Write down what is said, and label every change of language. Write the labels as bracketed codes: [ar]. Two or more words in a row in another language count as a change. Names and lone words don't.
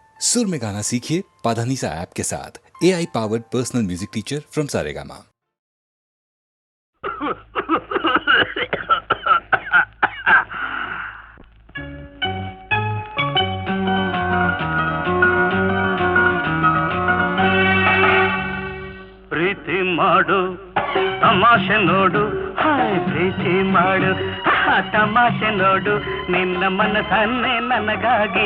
[hi] सुर में गाना सीखिए पाधानीसा ऐप के साथ [en] AI powered personal music teacher from [hi] सारेगामा। [kn] ಪ್ರೀತಿ ಮಾಡು ತಮಾಷೆ ನೋಡು ಹಾಯ್ ಪ್ರೀತಿ ಮಾಡು ತಮಾಷೆ ನೋಡು ನಿನ್ನ ಮನಸ್ಸನ್ನೇ ನನಗಾಗಿ